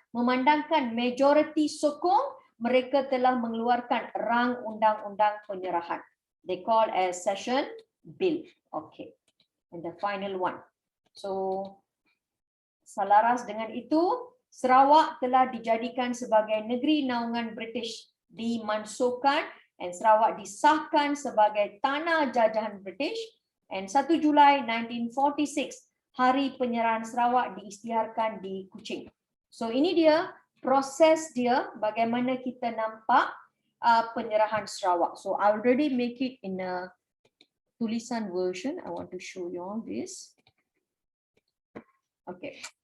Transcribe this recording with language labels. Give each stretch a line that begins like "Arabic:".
Malay: Memandangkan majoriti sokong, mereka telah mengeluarkan rang undang-undang penyerahan.
English: They call as session bill. Okay. And the final one.
Malay: So selaras dengan itu, Sarawak telah dijadikan sebagai negeri naungan British, dimansuhkan dan Sarawak disahkan sebagai tanah jajahan British. And 1 Julai 1946, hari penyerahan Sarawak diisytiharkan di Kuching. So ini dia proses dia bagaimana kita nampak penyerahan Sarawak.
English: So I already make it in a tulisan version. I want to show you all this. Okay.